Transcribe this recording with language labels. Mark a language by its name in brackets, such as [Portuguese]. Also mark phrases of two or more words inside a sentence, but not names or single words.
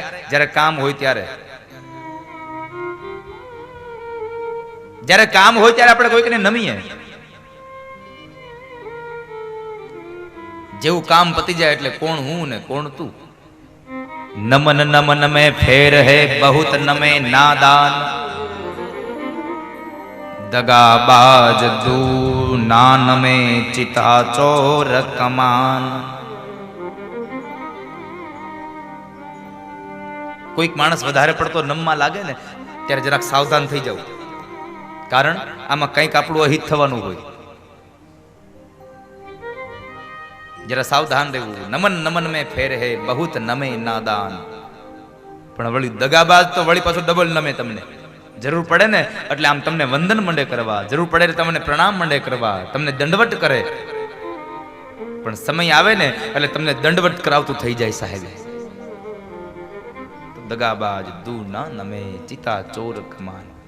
[Gujarati] જ્યારે કામ હોય ત્યારે. જ્યારે કામ હોય ત્યારે આપણે કોઈકને નમીએ. જેવું કામ પતી જાય એટલે કોણ હું ને કોણ તું. [Hindi] નમન નમન में फेर है बहुत नमे नादान, दगाबाज दू नान में चिता चोर कमान. [Gujarati] કોઈક માણસ વધારે પડતો નમવા લાગે ને ત્યારે જરાક સાવધાન થઈ જવું, કારણ આમાં કંઈક આપણું અહિત થવાનું હોય. જરા સાવધાન રહેવું. [Hindi] नमन नमन में फेर है बहुत नमे नादान. [Gujarati] પણ વળી દગાબાજ તો વળી પાછું ડબલ નમે. તમને જરૂર પડે ને એટલે આમ તમને વંદન મંડે કરવા, જરૂર પડે તમને પ્રણામ મંડે કરવા, તમને દંડવટ કરે. પણ સમય આવે ને એટલે તમને દંડવટ કરાવતું થઈ જાય સાહેબ. [Hindi] दगाबाज दु ना नमे चिता चोर कमान.